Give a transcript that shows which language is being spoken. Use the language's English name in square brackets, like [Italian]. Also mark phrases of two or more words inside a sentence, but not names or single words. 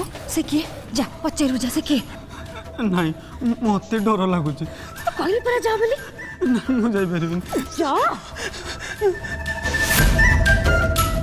[Sambalpuri] ସେ କିଏ ଯା ପଚାରୁ ଯା ସେ କିଏ [Odia] ନାଇଁ ମୋତେ ଡର ଲାଗୁଛି [Sambalpuri] ତୋ କହଲି ପରା ଯା ବୋଲି [Odia] ମୁଁ ଯାଇପାରିବିନି [Sambalpuri] ଯା